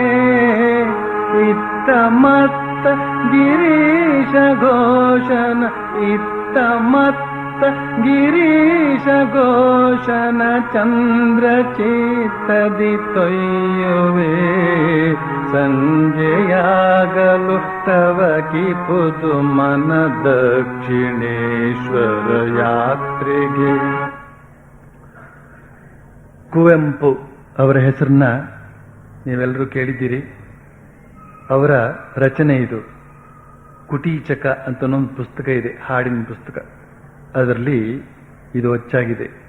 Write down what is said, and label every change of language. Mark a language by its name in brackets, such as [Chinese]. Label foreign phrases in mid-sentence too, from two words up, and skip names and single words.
[Kannada] ಇತ್ತ ಮತ್ತ ಗಿರೀಶ ಘೋಷನ ಇತ್ತ ಮತ್ತ ಗಿರೀಶ ಘೋಷನ ಚಂದ್ರ ಚೇತದಿ ತೊಯ್ಯುವೆ. ಸಂಜೆಯಾಗಲು ತವ ಕಿಪುದು ಮನ ದಕ್ಷಿಣೇಶ್ವರ ಯಾತ್ರೆಗೆ. ಕುವೆಂಪು ಅವರ ಹೆಸರನ್ನ ನೀವೆಲ್ಲರೂ ಕೇಳಿದ್ದೀರಿ. ಅವರ ರಚನೆ ಇದು. ಕುಟೀಚಕ ಅಂತ ಒಂದು ಪುಸ್ತಕ ಇದೆ, ಹಾಡಿನ ಪುಸ್ತಕ. ಅದರಲ್ಲಿ ಇದು ಅಚ್ಚಾಗಿದೆ.